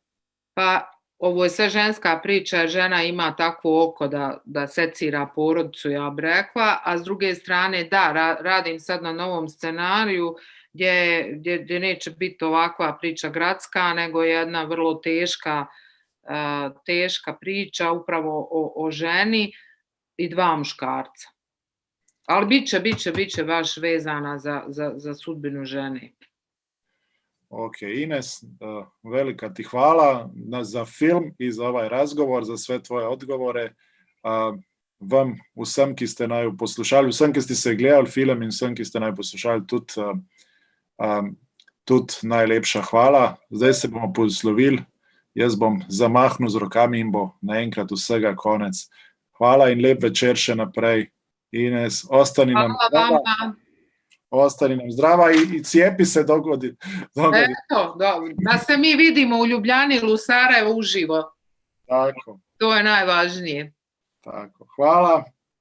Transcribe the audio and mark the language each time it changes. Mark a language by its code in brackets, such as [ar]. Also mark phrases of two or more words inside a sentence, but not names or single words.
[bs] Pa, ovo je sve ženska priča, žena ima takvo oko da secira porodicu, ja bih rekla, a s druge strane, da, radim sad na novom scenariju gdje neće biti ovakva priča gradska, nego jedna vrlo teška priča upravo o ženi i dva muškarca. Ali bit će baš vezana za sudbinu žene. Ok, Ines, velika ti hvala za film i za ovaj razgovor, za sve tvoje odgovore. [sl] Vam vsem, ki ste naj poslušali, vsem, ki ste se gledali film in vsem, ki ste naj poslušali, tudi najlepša hvala. Zdaj se bomo poslovili, jaz bom zamahnil z rokami in bo naenkrat vsega konec. Hvala in lep večer še naprej. [bs] Ines, ostani nam zdrava i cijepi se dogodi. Eto, da se mi vidimo u Ljubljani ili u Sarajevu uživo. Tako. To je najvažnije. Tako, hvala.